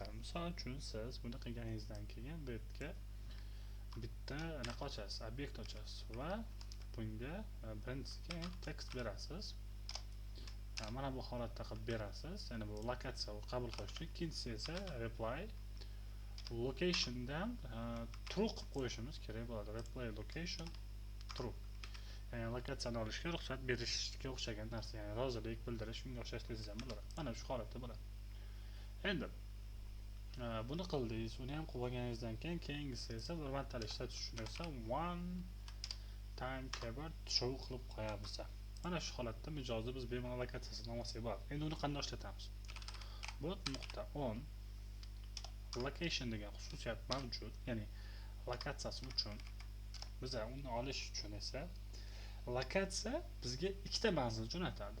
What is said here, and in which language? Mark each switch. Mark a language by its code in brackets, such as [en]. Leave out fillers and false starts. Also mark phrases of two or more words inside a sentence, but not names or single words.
[uz] Misol uchun siz buni qilganingizdan keyin bu yerga bitta anaqa ochasiz, obyekt ochasiz va bunga birinchisiga tekst berasiz. Mana bu holatda qilib berasiz. Ya'ni bu lokatsiya qabul qilish uchun. Ikkinchisi esa [en] reply locationdan [uz] true qilib qo'yishimiz kerak bo'ladi. [en] Reply location true. [uz] Ya'ni lokatsiyani olishga ruxsat berishga o'xshagan narsa, ya'ni rozilik bildirish, shunga o'xshash desangiz ham bo'ladi. Mana shu holatda bo'ladi. Endi buni qildingiz, uni ham qilib olganingizdan keyin keyingisi esa bir martalik ishlatish uchun esa [en] one time keyboard show [uz] qilib qo'yamiz. Mana shu holatda mijozda biz bemalol lokatsiyasini olmasak bo'ladi. Endi uni qanday ishlatamiz? Bot.on location degan xususiyat mavjud, ya'ni lokatsiyasi uchun biz uni olish uchun esa lokatsiya bizga ikkita manzil jo'natadi.